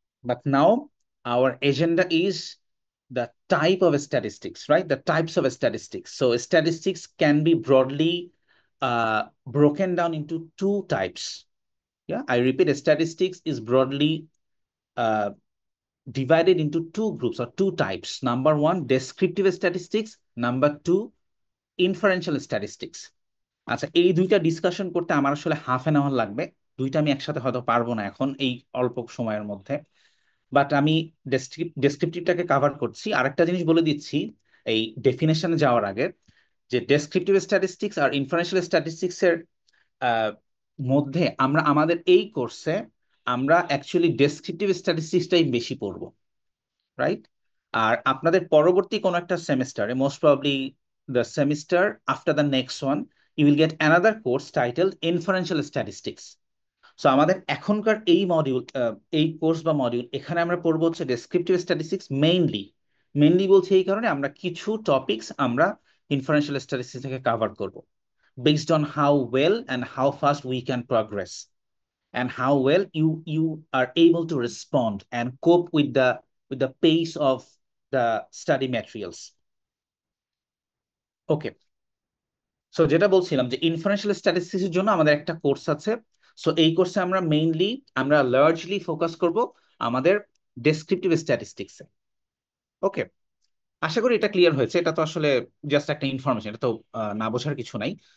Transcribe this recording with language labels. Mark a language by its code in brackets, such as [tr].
[en] But now our agenda is the type of statistics, right? The types of statistics. So statistics can be broadly broken down into two types. Yeah, I repeat, statistics is broadly uh, divided into two groups or two types. Number one, descriptive statistics. Number two, [bn] inferential statistics. আচ্ছা, এই দুইটা discussion করতে আমার আসলে half an hour লাগবে, দুইটা আমি একসাথে হয়তো পারবো না এখন এই অল্প সময়ের মধ্যে, বাট আমি ডেসক্রিপটিভটাকে কাভার করছি। আরেকটা জিনিস বলে দিচ্ছি এই ডেফিনেশনে যাওয়ার আগে, যে ডেসক্রিপটিভ স্ট্যাটিস্টিক্স আর ইনফারেন্সিয়াল স্ট্যাটিস্টিক্স এর মধ্যে আমরা আমাদের এই কোর্সে আমরা অ্যাকচুয়ালি ডেসক্রিপটিভ স্ট্যাটিস্টিক্সটাই বেশি পড়বো, রাইট? আর আপনাদের পরবর্তী কোন একটা সেমিস্টারে, [en] Most probably the semester after the next one, you will get another course titled inferential statistics. [bn] So আমাদের এখনকার এই মডিউল, এই কোর্স বা মডিউল, এখানে আমরা পড়বো হচ্ছে ডেসক্রিপটিভ স্ট্যাটিস্টিক্স মেইনলি বলছি এই কারণে আমরা কিছু টপিকস আমরা ইনফারেন্সিয়াল স্ট্যাটিস্টিক্স থেকে কভার করব, [en] based on how well and how fast we can progress and how well you are able to respond and cope with the pace of the study materials. [bn] Okay, so যেটা বলছিলাম যে inferential statistics এর জন্য আমাদের একটা course আছে। So এই কোর্সে আমরা লার্জলি ফোকাস করব আমাদের ডেসক্রিপটিভ স্ট্যাটিস্টিক্সে। ওকে, আশা করি এটা ক্লিয়ার হয়েছে। এটা তো আসলে জাস্ট একটা ইনফরমেশন, এটা তো না বোঝার কিছু নাই।